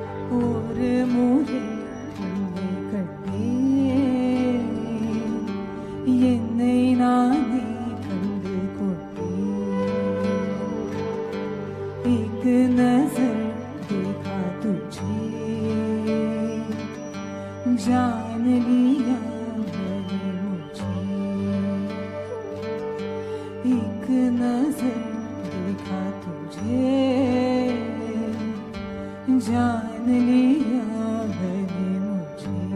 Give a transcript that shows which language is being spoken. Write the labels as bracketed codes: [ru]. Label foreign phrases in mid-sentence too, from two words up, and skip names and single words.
[ta] ஒரு முறை உன்னை கண்டேன், என்னை நானே கண்டு கொண்டேன். [hi] एक नजर देखा तुझे, जान लिया मैंने मुझे. एक नजर देखा तुझे, जान लिया मैंने मुझे.